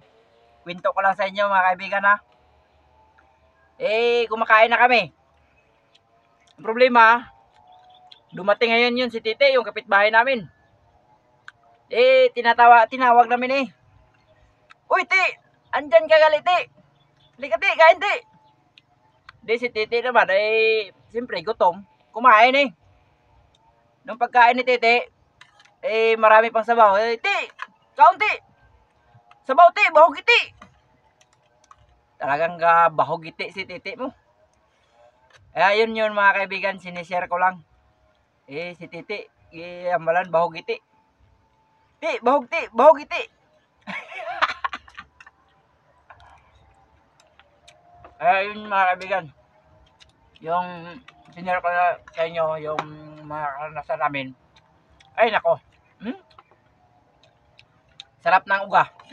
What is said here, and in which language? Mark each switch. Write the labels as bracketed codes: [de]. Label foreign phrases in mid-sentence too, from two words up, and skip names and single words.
[tl] Kwento ko lang sa inyo mga kaibigan kumakain na kami. Ang problema, dumating ngayon yun si Titi, yung kapitbahay namin. Tinawag namin Uy, Ti! Andyan ka gali, Ti! Halika, Ti! Kain, Ti! Di si Titi naman, siyempre, gutom. Kumain Nung pagkain ni Titi, marami pang sabaw. [ilo] Ti! Kaun, Ti! Sabaw, Ti! Bahog iti! [tl] Talagang [ilo] bahog iti [tl] si Titi mo. Yun mga kaibigan, sinishare ko lang. Si Titi, [ilo] amalan, bahog iti. Ti! Bahog, Ti! Bahog iti! [tl] Yun mga kaibigan, yung sinare ko na sa inyo yung mga karanasan namin. Ay nako, sarap ng uga.